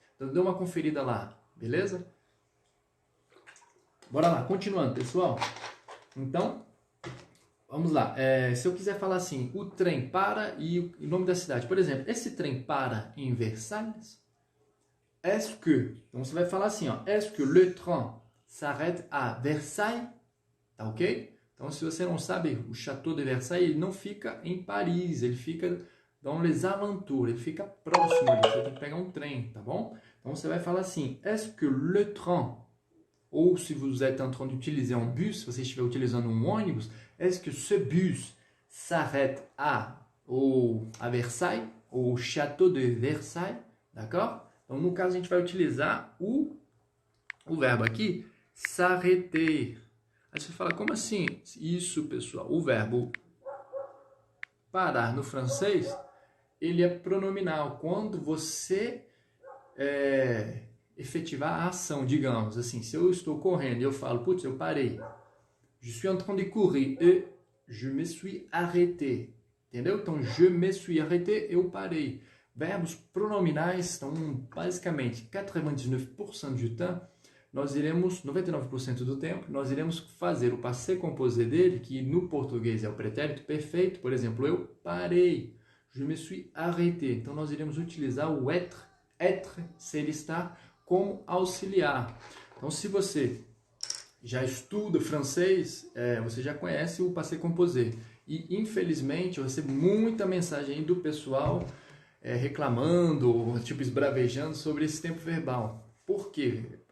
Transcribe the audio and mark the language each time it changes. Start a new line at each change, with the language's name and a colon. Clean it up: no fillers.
Portuguese: Então dê uma conferida lá, beleza? Bora lá, continuando, pessoal. Então, vamos lá. Se eu quiser falar assim, o trem para e o nome da cidade. Por exemplo, esse trem para em Versalhes?
French: Est-ce que...
Portuguese: Então você vai falar assim, ó.
French: Est-ce que le train s'arrête à Versailles?
Portuguese: Tá ok? Então, se você não sabe, o Château de Versailles ele não fica em Paris, ele fica
French: dans les alentours,
Portuguese: ele fica próximo ali, você tem que pegar um trem, tá bom? Então, você vai falar assim,
French: est-ce que le train, ou se vous êtes en train d'utiliser un bus,
Portuguese: se você estiver utilizando um ônibus,
French: est-ce que ce bus s'arrête à Versailles, ou au Château de Versailles, d'accord?
Portuguese: Então, no caso, a gente vai utilizar o verbo aqui, s'arrêter. Aí você fala, como assim? Isso, pessoal, o verbo parar no francês, ele é pronominal. Quando você efetivar a ação, digamos assim, se eu estou correndo e eu falo, putz, eu parei.
French: Je suis en train de courir et je me suis arrêté.
Portuguese: Entendeu? Então,
French: je me suis arrêté,
Portuguese: eu parei. Verbos pronominais, então, basicamente,
French: 99% du temps,
Portuguese: nós iremos, 99% do tempo, nós iremos fazer o passé composé dele, que no português é o pretérito perfeito. Por exemplo, eu parei,
French: je me suis arrêté.
Portuguese: Então, nós iremos utilizar o être, ser, estar, como auxiliar. Então, se você já estuda francês, você já conhece o passé composé. E, infelizmente, eu recebo muita mensagem aí do pessoal reclamando, tipo, esbravejando sobre esse tempo verbal. Por quê?